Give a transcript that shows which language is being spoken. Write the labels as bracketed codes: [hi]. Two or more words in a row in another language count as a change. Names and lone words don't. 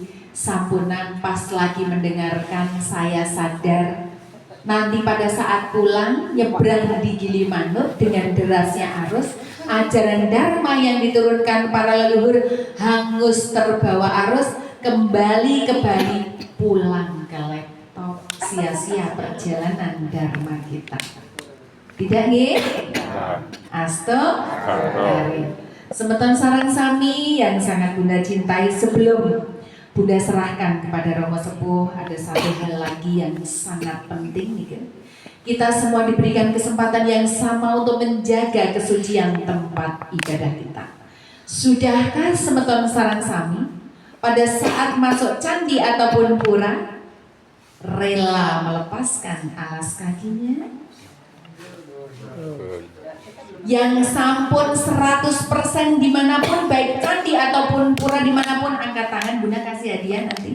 [id] Sampunan pas lagi mendengarkan, saya sadar nanti pada saat pulang nyebrang di Gilimanuk dengan derasnya arus, ajaran Dharma yang diturunkan para leluhur hangus terbawa arus kembali ke Bali, pulang ke laptop, sia-sia perjalanan Dharma kita. Tidak nggih? [ban] Semeton sarang sami [id] yang sangat Bunda cintai, sebelum Bunda serahkan kepada Romo Sepuh, ada satu hal lagi yang sangat penting nih kan. Kita semua diberikan kesempatan yang sama untuk menjaga kesucian tempat ibadah kita. Sudahkah [ban] semeton sarang sami [id] pada saat masuk candi ataupun pura rela melepaskan alas kakinya? Yang sampun 100% dimanapun, baik candi ataupun pura dimanapun, angkat tangan, Bunda kasih hadiah nanti.